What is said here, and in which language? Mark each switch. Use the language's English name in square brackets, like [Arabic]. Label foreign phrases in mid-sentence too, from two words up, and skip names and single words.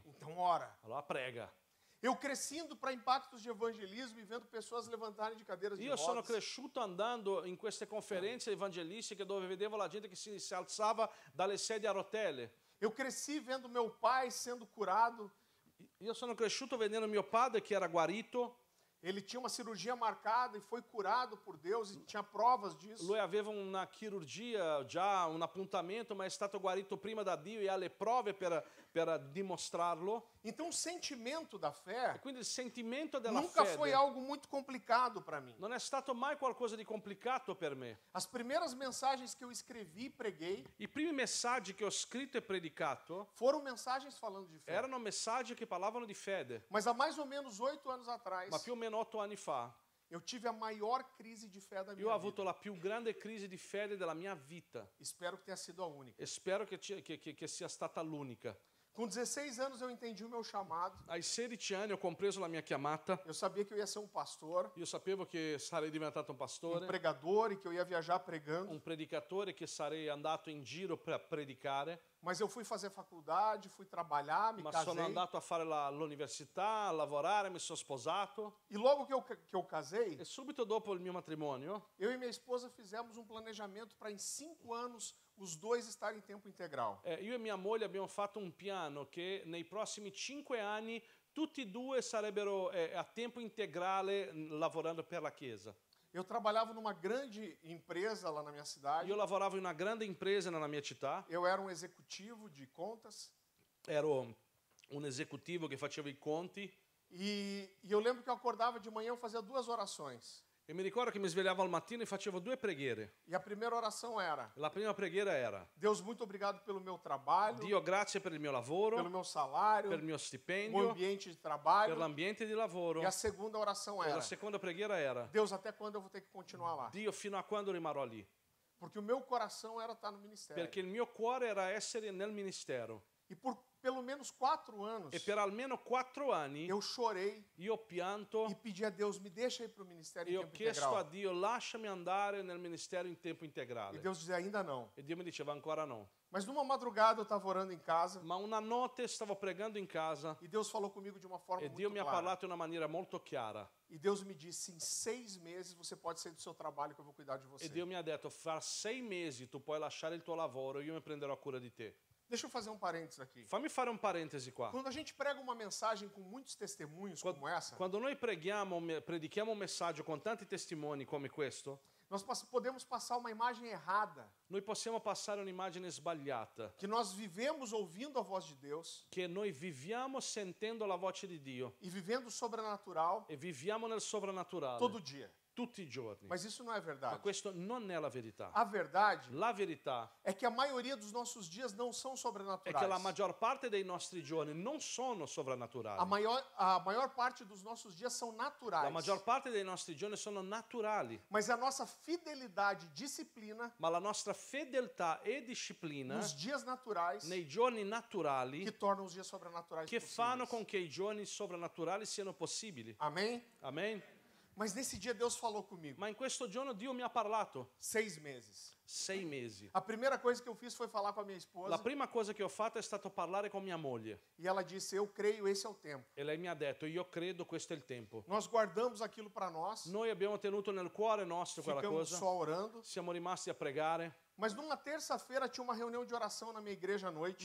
[Portuguese] Então ora. [Italian] Allora prega. [Portuguese] Eu crescendo para impactos de evangelismo e vendo pessoas levantarem de cadeiras de [Italian] Io sono [Portuguese] rodas. [Italian] cresciuto andando in queste conferenze evangelistiche dove vedevo la gente che si alzava dalle sedie a rotelle. [Portuguese] Eu cresci vendo meu pai sendo curado. [Italian] Io sono cresciuto vedendo mio padre che era guarito. [Portuguese] Ele tinha uma cirurgia marcada e foi curado por Deus e tinha provas disso. [Italian] Lui aveva una chirurgia, già un appuntamento, ma è stato guarito prima da Dio e ha le prove per dimostrarlo. [Portuguese] Então o sentimento da [Italian] E [Portuguese] fé [Italian] quindi il sentimento della [Portuguese] nunca [Italian] fede [Portuguese] foi algo muito complicado para mim. [Italian] non è stato mai qualcosa di complicato per me. [Portuguese] As primeiras mensagens que eu escrevi e preguei [Italian] I primi messaggi che ho scritto e predicato [Portuguese] foram mensagens falando de fé. [Italian] erano messaggi che parlavano di fede. [Portuguese] Mas há mais ou menos 8 anos atrás, [Italian] Ma più o meno 8 anni fa [Portuguese] eu tive a maior crise de fé da [Italian] io [Portuguese] minha [Italian] ho [Portuguese] vida. [Italian] avuto la più grande crisi di fede della mia vita [Portuguese] Espero que tenha sido a única. [Italian] e spero che sia stata l'unica. [Portuguese] Com 16 anos eu entendi o meu chamado. [Italian] Ai 16 anni ho compreso la mia chiamata. [Portuguese] Eu sabia que eu ia ser um pastor, [Italian] Io sapevo che sarei diventato un [Portuguese] um [Italian] pastore, [Portuguese] pregador e que eu ia viajar pregando. [Italian] un predicatore, che sarei andato in giro per predicare, [Portuguese] Mas eu fui fazer faculdade, fui trabalhar, me [Italian] ma sono [Portuguese] casei. [Italian] andato a fare l'università, a lavorare, mi sono sposato [Portuguese] E logo que eu casei, [Italian] e subito dopo il mio matrimonio [Portuguese] eu e minha esposa fizemos um planejamento para em 5 anos os dois estarem em tempo integral. [Italian] io e mia moglie abbiamo fatto un piano che nei prossimi 5 anni tutti e due sarebbero a tempo integrale lavorando per la Chiesa. [Portuguese] Eu trabalhava numa grande empresa lá na minha cidade. [Italian] Io lavoravo in una grande impresa nella mia città, [Portuguese] Eu era um executivo de contas. [Italian] ero un esecutivo che faceva i conti [Portuguese] E eu lembro que eu acordava de manhã, eu fazia 2 orações. [Italian] e mi ricordo che mi svegliavo al mattino e facevo 2 preghiere. [Portuguese] E a primeira oração era: [Italian] La prima preghiera era: [Portuguese] Deus, muito obrigado pelo meu trabalho, [Italian] Dio, grazie per il mio [Portuguese] pelo [Italian] lavoro, [Portuguese] meu salário, [Italian] per il mio [Portuguese] o [Italian] stipendio, [Portuguese] ambiente de [Italian] per [Portuguese] trabalho. [Italian] l'ambiente di lavoro. [Portuguese] E a segunda oração [Italian] E [Portuguese] era: [Italian] la seconda preghiera era: [Portuguese] Deus, até quando eu vou ter que continuar lá? [Italian] Dio, fino a quando rimarrò lì? [Portuguese] Porque o meu coração era estar no ministério. [Italian] Perché il mio cuore era essere nel ministero. [Portuguese] E por pelo menos 4 anos, [Italian] E per almeno 4 anni [Portuguese] eu chorei [Italian] io ho pianto [Portuguese] e pedi a Deus, me deixa ir para o ministério [Italian] e [Portuguese] em [Italian] ho [Portuguese] tempo [Italian] chiesto a [Portuguese] integral. [Italian] Dio, lasciami andare nel ministero in tempo [Portuguese] E [Italian] integrale. [Portuguese] Deus dizia, ainda não. [Italian] E Dio mi diceva ancora no. [Portuguese] Mas numa madrugada eu estava orando em casa [Italian] Ma una notte stavo pregando in casa [Portuguese] e Deus falou comigo de uma forma [Italian] e Dio [Portuguese] muito [Italian] mi ha [Portuguese] clara. [Italian] parlato in una maniera molto chiara. [Portuguese] E Deus me disse, em 6 meses você pode sair do seu trabalho que eu vou cuidar de você. [Italian] E Dio mi ha detto, fra 6 mesi tu puoi lasciare il tuo lavoro, io mi prenderò cura di te. [Portuguese] Deixa eu fazer um parênteses aqui. [Italian] Fammi fare un parentesi qua. [Portuguese] Quando a gente prega uma mensagem com muitos testemunhos como essa, [Italian] Quando noi predichiamo un messaggio con tanti testimoni come questo, [Portuguese] nós podemos passar uma imagem errada, [Italian] noi possiamo passare un'immagine sbagliata, [Portuguese] que nós vivemos ouvindo a voz de Deus [Italian] che noi viviamo sentendo la voce di Dio [Portuguese] e vivendo o sobrenatural [Italian] e viviamo nel sovrannaturale [Portuguese] todo dia. [Italian] tutti i giorni. [Portuguese] Mas isso não é [Italian] Ma [Portuguese] verdade. [Italian] questo non è la verità. [Portuguese] A verdade [Italian] La verità [Portuguese] é que a maioria dos nossos dias não são [Italian] è che la [Portuguese] sobrenaturais. [Italian] maggior parte dei nostri giorni non sono [Portuguese] A [Italian] sovrannaturali. [Portuguese] maior parte dos nossos dias são [Italian] La [Portuguese] naturais. [Italian] maggior parte dei nostri giorni sono naturali. [Portuguese] Mas a nossa fidelidade e disciplina [Italian] Ma la nostra fedeltà e disciplina [Portuguese] nos dias naturais [Italian] nei giorni naturali [Portuguese] que tornam os dias sobrenaturais [Italian] che fanno [Portuguese] possíveis. [Italian] con che i giorni sovrannaturali siano possibili. [Portuguese] Amém? [Italian] Amen? [Portuguese] Mas nesse dia Deus falou comigo. [Italian] Ma in questo giorno Dio mi ha parlato [Portuguese] 6 meses. [Italian] 6 mesi. [Portuguese] A primeira coisa que eu fiz foi falar com a minha [Italian] La [Portuguese] esposa [Italian] prima cosa che ho fatto è stato parlare con mia moglie [Portuguese] e ela disse: eu creio, esse é o tempo. [Italian] e lei mi ha detto, io credo questo è il tempo. [Portuguese] Nós guardamos aquilo para nós, [Italian] Noi abbiamo tenuto nel cuore nostro quella [Portuguese] ficamos [Italian] cosa, [Portuguese] só orando. [Italian] siamo rimasti a pregare, [Portuguese] Mas numa terça-feira tinha uma reunião de oração na minha igreja à noite.